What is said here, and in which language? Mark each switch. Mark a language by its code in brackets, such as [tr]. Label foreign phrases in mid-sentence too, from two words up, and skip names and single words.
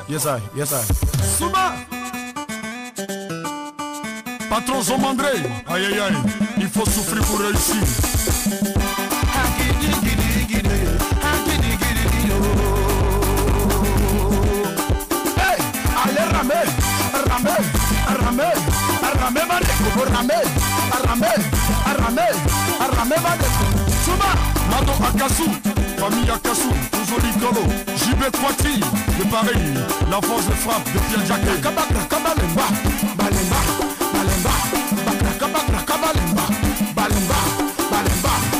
[en] Yes I, yes I. [fr] Souba. Patron Zomandré. Aïe aïe aïe, il faut souffrir pour réussir. Hey, allez ramel, ramel, ramel, ramel Madeko, ramel, ramel, ramel, ramel Madeko. Souba, Mado Akasu, famille Akasu, Ouzoli Kolo, JB Kwati, de Paris, la force de frappe de Pierre Jacquet. Kabakra, Kabalemba, Balemba, Balemba, Bakra, Kabalemba, Balemba, Balemba.